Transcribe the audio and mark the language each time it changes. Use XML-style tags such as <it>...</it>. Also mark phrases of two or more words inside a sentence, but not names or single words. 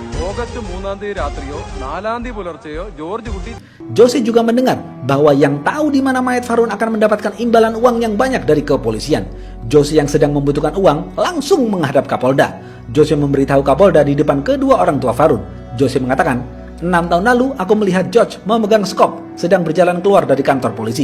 <ml>ഓഗസ്റ്റ് 3-ാം തീയതി രാത്രിയോ 4-ാം തീയതി പുലർച്ചെയോ ജോർജ് കുട്ടി.</ml> <id>Jose juga mendengar bahwa yang tahu di mana mayat Farun akan mendapatkan imbalan uang yang banyak dari kepolisian. Jose yang sedang membutuhkan uang langsung menghadap Kapolda. Jose memberitahu Kapolda di depan kedua orang tua Farun. Jose mengatakan, 6 tahun lalu aku melihat George memegang skop sedang berjalan keluar dari kantor polisi.</id>